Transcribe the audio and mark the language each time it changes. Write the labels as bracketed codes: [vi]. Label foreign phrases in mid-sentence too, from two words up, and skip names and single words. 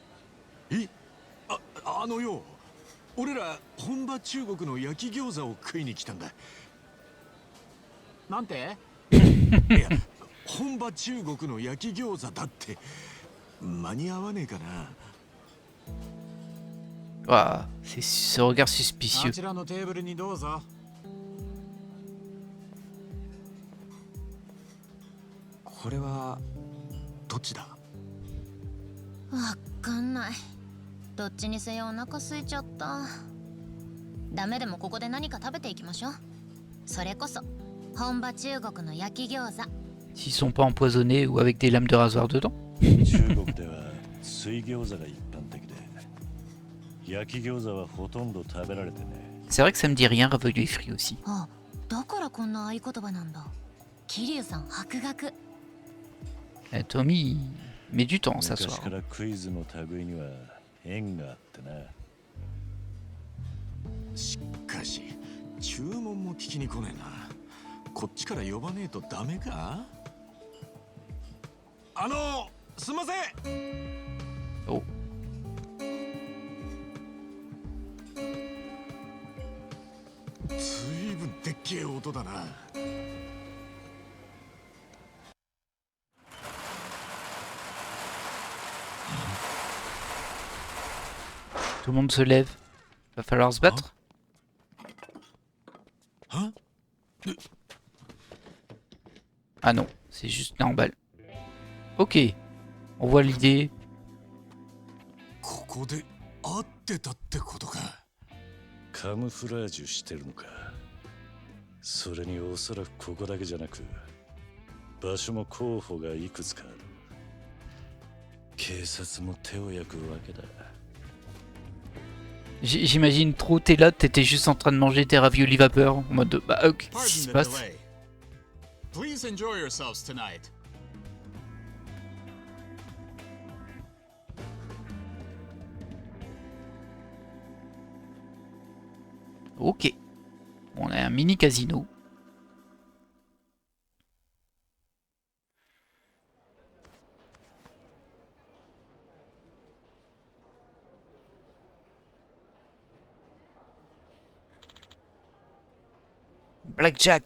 [ja] あのよ、俺ら本場中国の焼き餃子を食いに来たんだ。なんて？いや、本場中国の焼き餃子だって。間に合わねえかな。 [fr] Ouah, c'est ce regard [ja] あ [fr] suspicieux. [ja] ちらのテーブルにどうぞ。これはどっちだ？わかんない。どっちにせよお腹空いちゃった。ダメでもここで何か食べていきましょう。それこそ本場中国の焼き餃子。 [fr] S'ils sont pas empoisonnés ou avec des lames de rasoir dedans. [ja] 中国では水餃子が一般的で、焼き餃子はほとんど食べられてね。 [fr] C'est vrai que ça me dit rien, ravioli frit aussi. [ja] あ、だからこんな合言葉なんだ。桐生さん博学。 [fr] Tommy met du temps à [ja] 昔 [fr] s'asseoir. [ja] からクイズの類には縁があってな。しかし注文も聞きに来ねえな。こっちから呼ばねえとダメか？すいません。 Oh. ずいぶんでっけえ音だな。 [fr] Tout le monde se lève. Va falloir se battre. Hein? Ah non, c'est juste normal. Ok, on voit l'idée. [ja] ここで会ってたってことか。カムフラージュしてるのか。それにおそらくここだけじゃなく、場所も候補がいくつかある。警察も手を焼くわけだ。 [fr] J'imagine trop, t'es là, t'étais juste en train de manger tes raviolis vapeur. En mode, bah, qu'est-ce qui se [en] Pardon the [fr] passe? [en] delay. Please enjoy yourselves tonight. [fr] Ok. On a un mini casino. Blackjack.